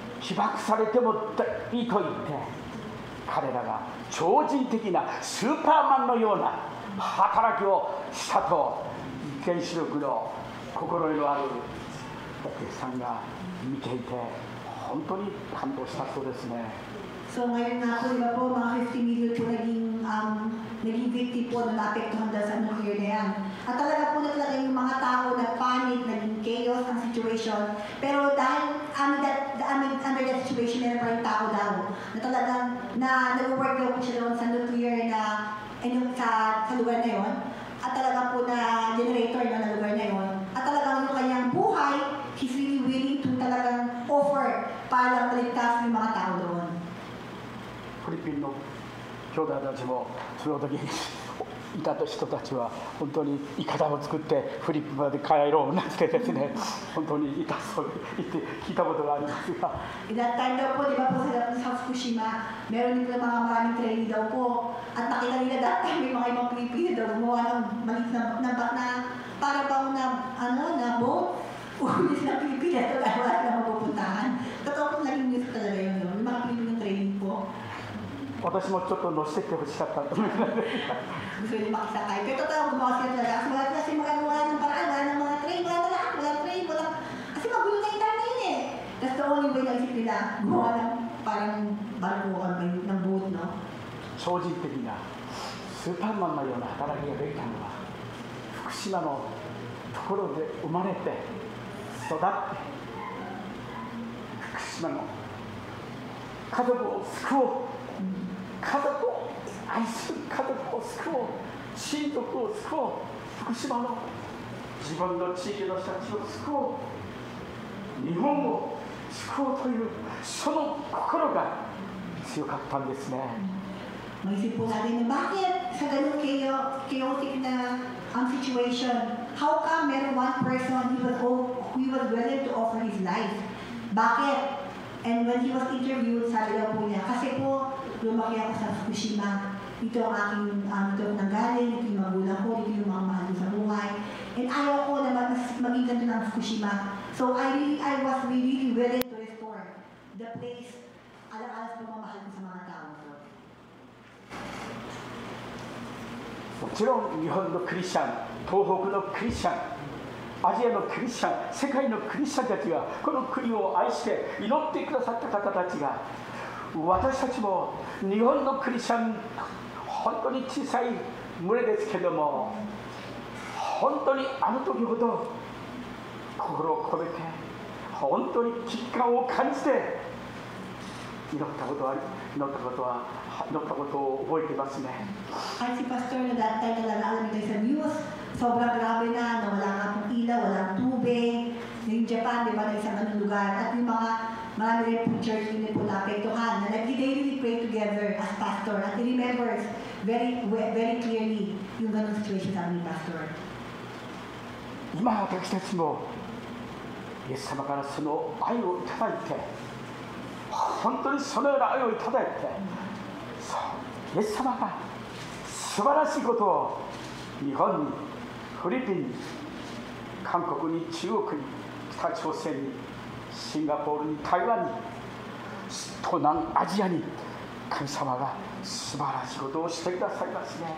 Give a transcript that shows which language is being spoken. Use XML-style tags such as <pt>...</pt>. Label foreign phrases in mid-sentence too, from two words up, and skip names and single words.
<ja>被爆されてもいいと言って彼らが超人的なスーパーマンのような働きをしたと原子力の心得のあるお客さんが見ていて本当に感動したそうですね。</ja> <tl>So ngayon nga po, di ba po, mga 50 million po naging victim po na naapektuhan dahil sa nuclear na yan. At talaga po na talaga yung mga tao na panic, naging chaos ang situation. Pero dahil</tl> <en>under that situation,</en> <tl>meron pa rin tao daw. Na talagang nag-work daw po siya doon sa nuclear na, sa lugar na yon. At talaga po na generator na lugar na yon. At talagang yung kanyang buhay,</tl> <en>he's really willing to</en> <tl>talagang offer para lang maligtas yung mga tao doon.</tl> <ja>フィリピンの兄弟たちもその時にいた人たちは本当にイカダを作ってフィリピンまで帰ろうなんてですね本当にいたそう言って聞いたことがありますが</ja> <en>That time</en> <tl>daw po, di ba po sila sa Fukushima, meron din mga maraming training daw po. At nakita nila</tl> <en>that time</en> <tl>may mga ibang Pilipino daw gumawa ng maliit na para bang na boat. Ulis na Pilipino ito dahil wala na mapupuntahan. Totoo po naging news talaga yun. Yung mga Pilipino training po.</tl> <ja>私もちょっと乗せてほしかったと思います。</ja> <tl>Gusto nila makisakay. Pero totoo, gumawa sila talaga. Kasi wala ng paraan, wala ng mga train, wala lahat, wala train, wala. Kasi magulo na itang yun eh.</tl> <en>That's the only way</en> <tl>na isip nila, gumawa ng parang barko ng boat, no?</tl> <ja>超人的なスーパーマンのような働きができたのは福島のところで生まれて育って福島の家族を救おう家族を愛する家族を救おう親族を救おう福島の自分の地域の人たちを救おう日本を救おうというその心が強かったんですね。</ja> <tl>Maisip po natin na bakit sa ganun</tl> <en>chaotic na situation, how come meron one person he was willing to offer his life? Bakit? And when he was interviewed,</en> <tl>sabi daw po niya, kasi po lumaki ako sa Fukushima. Ito ang aking ito nanggaling, ito yung magulang ko, ito yung mga mahal sa buhay. And ayaw ko na maging ganito ng Fukushima.</tl> <en>So I was really willing to restore the place,</en> <tl>alang-alang sa pagmamahal ko sa mga tao.</tl> <ja>もちろん日本のクリスチャン、東北のクリスチャン、アジアのクリスチャン、世界のクリスチャンたちがこの国を愛して祈ってくださった方たちが私たちも日本のクリスチャン本当に小さい群れですけども本当にあの時ほど心を込めて本当に危機感を感じて祈ったことを覚えていますね。</ja> <tl>Kahit si Pastor na</tl> <en>that time</en> <tl>talaga alam nito sa news, sobrang grabe na wala nga pong ilaw, walang tubig. Yung Japan, di ba, na isang anong lugar. At yung mga marami rin pong church din po naapektuhan na</tl> <en>they really pray together as pastor.</en> <tl>At</tl> <en>he remembers very clearly</en> <tl>yung ganong situation sa aming pastor.</tl> <ja>今私たちもイエス様からその愛をいただいて本当にそのような愛をいただいてイエス様が素晴らしいことを日本にフィリピンに韓国に中国に北朝鮮にシンガポールに台湾に東南アジアに神様が素晴らしいことをしてくださいますね。</ja>